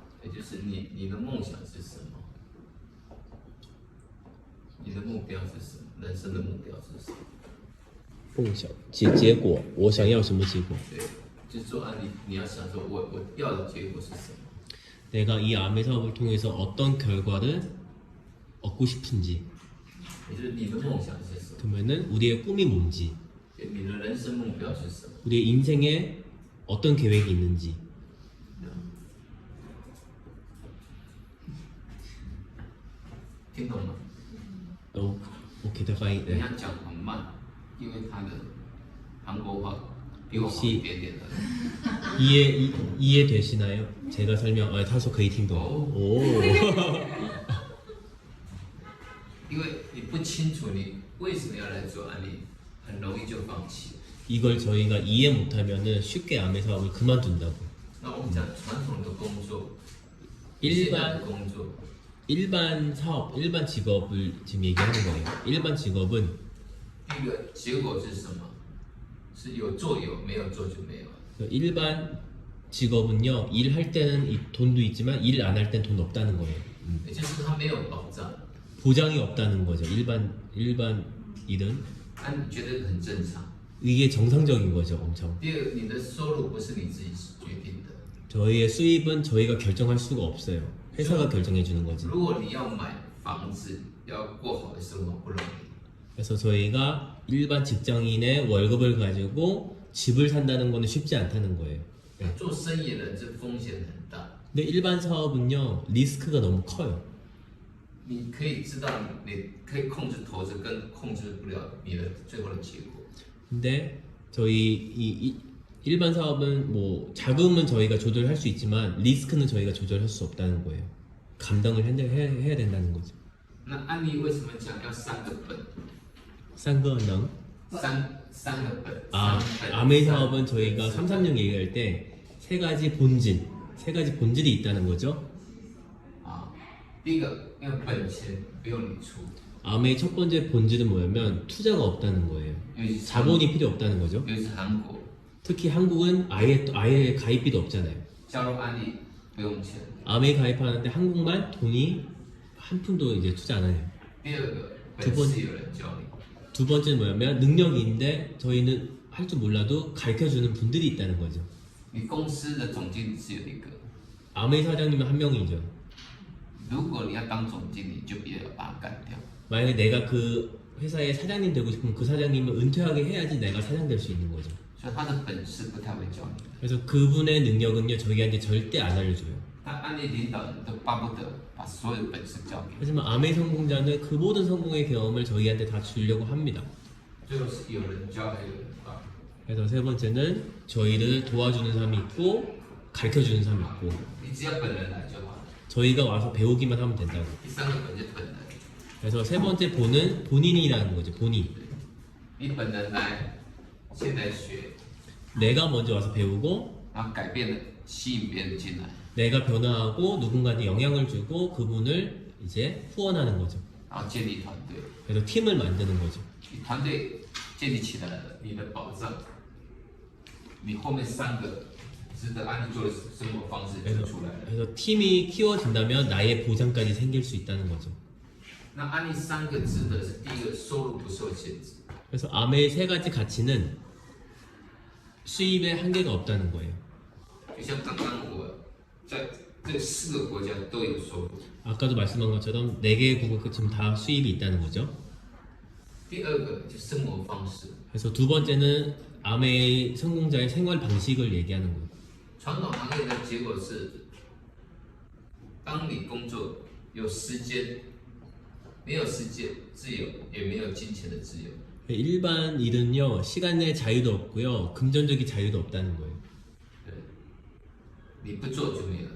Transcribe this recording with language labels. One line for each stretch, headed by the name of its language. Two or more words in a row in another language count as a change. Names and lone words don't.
Chinese: 就是你的梦想是什么？你的目标是什么？人生的目标是什么？梦想结果，我想要什么结果？对，就是说啊，你要想说我要的结果是什么？
Korean: 내가 이 암의 사업을 통해서 어떤 결과를 얻고 싶은지.
Chinese: 也就是你的梦想是什么？
Korean: 그러면은 우리의 꿈이 뭔지,
Chinese: 你的人生目标是什么？
Korean: 우리의 인생에 어떤 계획이 있는지.
Chinese: 听懂吗？
Korean: 오케이, 다 翻译.
Chinese: 人家讲很慢，因为他的韩国话比我好一点点的。
Korean: 이해되시나요? 제가 설명,
Chinese: 他说可以听懂. 오. 因为你不清楚你为什么要来做安利，很容易就放弃。
Korean: 이걸 저희가 이해 못하면은 쉽게 암의 사업을 그만둔다고.
Chinese: 那我们讲传统的工作，
Korean: 일반
Chinese: 工作，
Korean: 일반 사업, 일반 직업을 지금 얘기하는 거예요. 일반 직업은
Chinese: 第一个结果是什么？是有做有，没有做就没有。
Korean: 일반 직업은요, 일할 때는 돈도 있지만 일 안 할 땐 돈 없다는 거예요.
Chinese: 也就是他没有保障。
Korean: 보장이 없다는 거죠. 일반 일은
Chinese: 那你觉得很正常。
Korean: 이게 정상적인 거죠, 엄청.
Chinese: 第二，你的收入不是你自己决定的。
Korean: 저희의 수입은 저희가 결정할 수가 없어요. 회사가 결정해 주는 거지.
Chinese: 如果你要买房子，要过好的生活不容易。
Korean: 그래서 저희가 일반 직장인의 월급을 가지고 집을 산다는 거는 쉽지 않다는 거예요.
Chinese: 做生意人这风险很大。
Korean: 근데 일반 사업은요, 리스크가 너무 커요.
Chinese: 你可以知道，你可以控制投资，跟控制不了你的最后的结果。
Korean: 근데 저희 이 일반 사업은 뭐 자금은 저희가 조절할 수 있지만 리스크는 저희가 조절할 수 없다는 거예요. 감당을 해야 된다는 거죠.
Chinese: 那安利为什么讲要三个本？三个本. 三个本。
Korean: 암의 사업은 저희가 336 얘기할 때 세 가지 본질이 있다는 거죠.
Chinese: 第一个，因为本钱不用你出。
Korean: 암의 첫 번째 본질은 뭐냐면 투자가 없다는 거예요. 자본이 필요 없다는 거죠.
Chinese: 尤其是韩国，
Korean: 특히 한국은 아예 가입비도 없잖아요.
Chinese: 加入安利不用钱。
Korean: 암에 가입하는데 한국만 돈이 한 푼도 이제 투자 안 해요.
Chinese: 第二个，
Korean: 두
Chinese: 本
Korean: 번
Chinese: 事有人教你。
Korean: 두 번째는 뭐냐면 능력이 있는데 저희는 할 줄 몰라도 가르쳐주는 분들이 있다는 거죠.
Chinese: 你公司的总经理只有一个，
Korean: 암의 사장님은 한 명이죠.
Chinese: 如果你要当总经理，就别要把他干掉。
Korean: 만약에 내가 그 회사의 사장님 되고 싶으면 그 사장님을 은퇴하게 해야지 내가 사장 될 수 있는 거죠.
Chinese: 所以他的本事不太会教你。
Korean: 그래서 그분의 능력은요 저희한테 절대 안 알려줘요.
Chinese: 但安利领导人都巴不得把所有的本事教给你。
Korean: 하지만 암의 성공자는 그 모든 성공의 경험을 저희한테 다 주려고 합니다.
Chinese: 最后是有人教，还有人帮。
Korean: 그래서 세 번째는 저희를 도와주는 사람이 있고 가르쳐주는 사람이 있고
Chinese: 你只要本人来就好了。
Korean: 저희가 와서 배우기만 하면 된다고.
Chinese: 第三个本就是本人，
Korean: 그래서 세 번째 본은 본인이라는 거죠. 본인.
Chinese: 你本人来，现在学，
Korean: 내가 먼저 와서 배우고
Chinese: 然后改变了，吸引别人进来，
Korean: 내가 변화하고 누군가한테 영향을 주고 그분을 이제 후원하는 거죠.
Chinese: 然后建立团队。
Korean: 그래서 팀을 만드는 거죠.
Chinese: 你团队建立起来了，你的保障，你后面三个值得安利做的生活方式就出来了。
Korean: 그래서 팀이 키워진다면 나의 보장까지 생길 수 있다는 거죠.
Chinese: 那安利三个值得是第一个收入不受限制，
Korean: 그래서 암의 세 가지 가치는 수입에 한계가 없다는 거예요.
Chinese: 就像刚刚我在这四个国家都有收入。
Korean: 아까도 말씀한 것처럼 네 개의 국가 지금 다 수입이 있다는 거죠.
Chinese: 第二个就生活方式，
Korean: 그래서 두 번째는 암의 성공자의 생활 방식을 얘기하는 거예요.
Chinese: 传统行业的结果是，当你工作有时间，没有时间自由，也没有金钱的自由。
Korean: 일반 일은요 시간의 자유도 없고요 금전적인 자유도 없다는 거예요.
Chinese: 对，你不做就没有，